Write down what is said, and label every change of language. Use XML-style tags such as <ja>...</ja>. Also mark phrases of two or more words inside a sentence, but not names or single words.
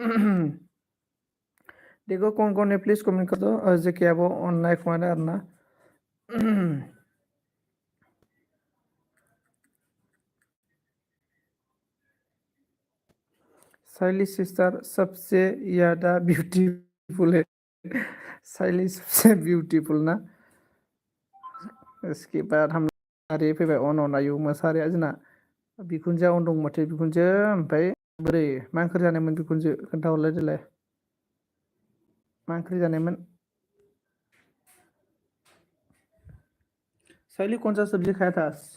<hi>देखो कौन कौन है प्लीज कमेंट कर दो अजय क्या वो ऑनलाइन हमारे अर्ना शैली सिस्टर सबसे ज़्यादा ब्यूटीफुल है शैली सबसे ब्यूटीफुल ना इसके बाद</hi> <brx>हम सारे फैबाय अन आयु मोसारे आजना बिखुनजोआ अन दं माथो बिखुनजो ओमफ्राय बोरै मा ओंख्रि जानायमोन बिखुनजो खोन्थाहरलाय देलाय मा ओंख्रि जानायमोन शैली</brx> <hi>कौन सा सब्जी खाया था</hi>